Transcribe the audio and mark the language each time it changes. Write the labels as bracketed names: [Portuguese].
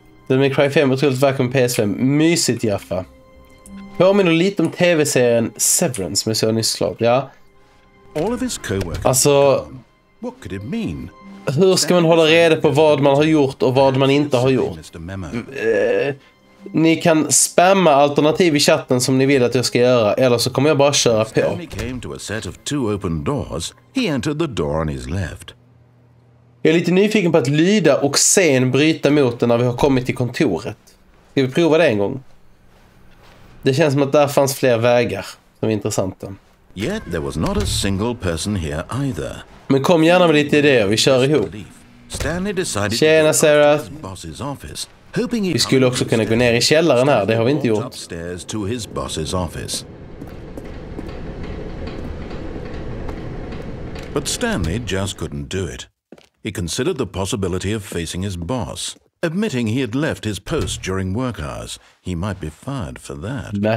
[Swedish] Den med Cry 5 otroligt vacker med PS5. Mysigt, Jaffa. Påminner lite om tv-serien Severance som jag såg nyss klart. Ja. Alltså, [English] What could it mean? [Swedish] hur ska man hålla reda på vad man har gjort och vad man inte har gjort? Ni kan spamma alternativ i chatten som ni vill att jag ska göra, eller så kommer jag bara köra på. [English] Stanley came to a set of two open doors. He entered the door on his left. [Swedish] Jag är lite nyfiken på att lyda och sen bryta mot den när vi har kommit till kontoret. Ska vi prova det en gång? Det känns som att där fanns fler vägar som är intressanta. [English] Yet there was not a single person here either. [Swedish] Men kom gärna med lite idéer, vi kör ihop. [English] Stanley decided [Swedish] Tjena, Sarah. [English] to his boss's office, hoping he [Swedish] Vi skulle också kunna gå ner i källaren här, det har vi inte gjort. [English] upstairs to his boss's office. But Stanley just couldn't do it. He considered the possibility of facing his boss. Admitting he had left his post during work hours, he might be fired for that.